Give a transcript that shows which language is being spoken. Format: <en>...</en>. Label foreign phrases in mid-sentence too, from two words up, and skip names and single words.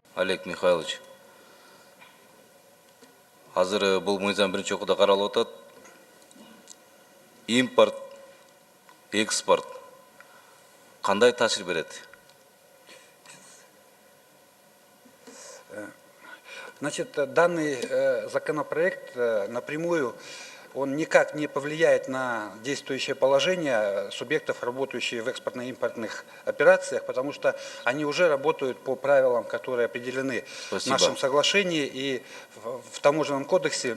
<ky>Олег Михайлович. Азыр бул мыйзам биринчи окууда каралып атат. Импорт, экспорт кандай таасир берет?</ky> <ru>Значит, данный законопроект напрямую он никак не повлияет на действующее положение субъектов, работающих в экспортно-импортных операциях, потому что они уже работают по правилам, которые определены в нашем соглашении и в таможенном кодексе.</ru>